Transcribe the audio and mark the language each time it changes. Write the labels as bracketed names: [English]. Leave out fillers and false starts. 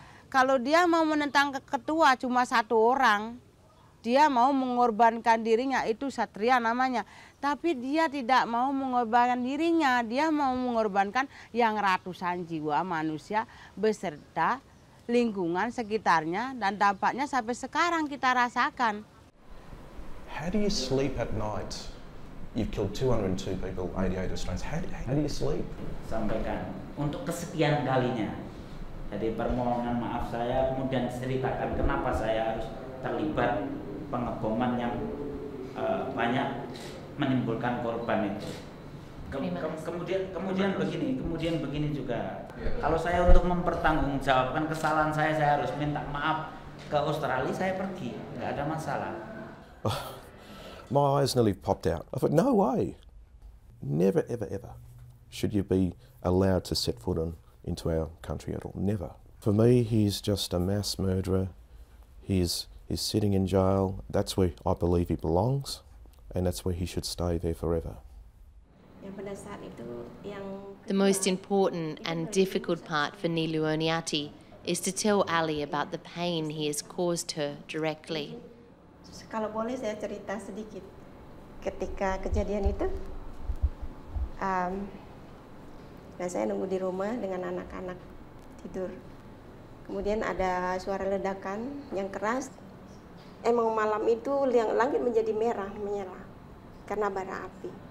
[Indonesian] Kalau dia mau menentang ketua cuma satu orang, dia mau mengorbankan dirinya, itu satria namanya. Tapi dia tidak mau mengorbankan dirinya, dia mau mengorbankan yang ratusan jiwa manusia beserta lingkungan sekitarnya, dan dampaknya sampai sekarang kita rasakan. [English] How do you sleep at night? You've killed 202 people, 88 Australians. How do you sleep? [Indonesian] Sampaikan untuk kesekian kalinya. Jadi permohonan maaf saya, kemudian ceritakan kenapa saya harus terlibat pengeboman yang banyak menimbulkan korban itu. Kemudian begini juga. Kalau saya untuk mempertanggungjawabkan kesalahan saya harus minta maaf ke Australia, saya pergi, nggak ada masalah. [English] My eyes nearly popped out. I thought, no way. Never, ever, ever should you be allowed to set foot into our country at all. Never. For me, he's just a mass murderer. He's sitting in jail. That's where I believe he belongs, and that's where he should stay there forever. The most important and difficult part for Nilu Oniati is to tell Ali about the pain he has caused her directly. [Indonesian] Kalau boleh saya cerita sedikit. Ketika kejadian itu, nah saya nunggu di rumah dengan anak-anak tidur. Kemudian ada suara ledakan yang keras. Emang malam itu langit menjadi merah menyala karena bara api.